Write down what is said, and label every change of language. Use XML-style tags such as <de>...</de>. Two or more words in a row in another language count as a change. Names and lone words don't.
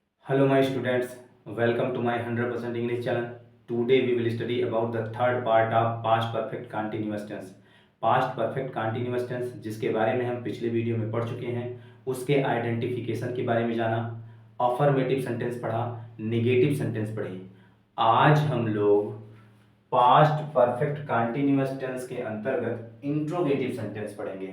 <en>Hello, my students. Welcome to my 100% English channel. Today we will study about the third part of past perfect continuous tense. Past perfect continuous tense</en> <hi>जिसके बारे में हम पिछले वीडियो में पढ़ चुके हैं, उसके आइडेंटिफिकेशन के बारे में जाना,</hi> <en>affirmative sentence</en> <hi>पढ़ा,</hi> <en>negative sentence</en> <hi>पढ़े। आज हम लोग</hi> <en>past perfect continuous tense</en> <hi>के अंतर्गत</hi> <en>interrogative sentence</en> <hi>पढ़ेंगे।</hi>